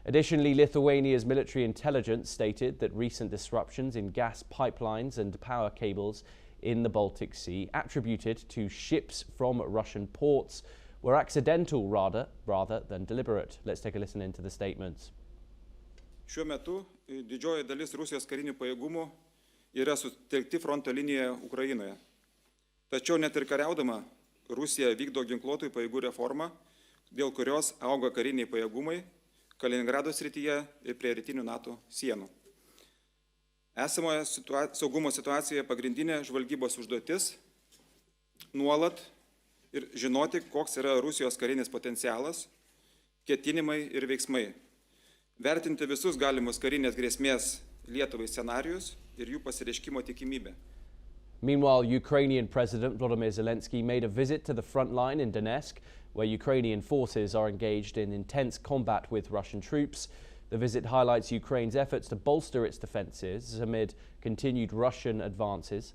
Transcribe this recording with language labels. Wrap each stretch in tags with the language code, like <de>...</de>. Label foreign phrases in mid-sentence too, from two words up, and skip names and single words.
<en>Additionally, Lithuania's military intelligence stated that recent disruptions in gas pipelines and power cables in the Baltic Sea, attributed to ships from Russian ports, were accidental rather than deliberate. Let's take a listen into the statements.</en> <lt>Šiuo metu didžioji dalis Rusijos karinių pajėgumų yra sutelkti fronto linijoje Ukrainoje. Tačiau net ir kariaudama, Rusija vykdo ginkluotųjų pajėgų reformą, dėl kurios auga kariniai pajėgumai Kaliningrado srityje ir prie rytinių NATO sienų. Esamoje saugumo situacijoje pagrindinė žvalgybos užduotis nuolat ir žinoti, koks yra Rusijos karinis potencialas, ketinimai ir veiksmai. Vertinti visus galimus karinės grėsmės Lietuvai scenarius ir jų pasireiškimo tikimybę.</lt> <en>Meanwhile, Ukrainian President Volodymyr Zelensky made a visit to the front line in Donetsk, where Ukrainian forces are engaged in intense combat with Russian troops. The visit highlights Ukraine's efforts to bolster its defences amid continued Russian advances.</en>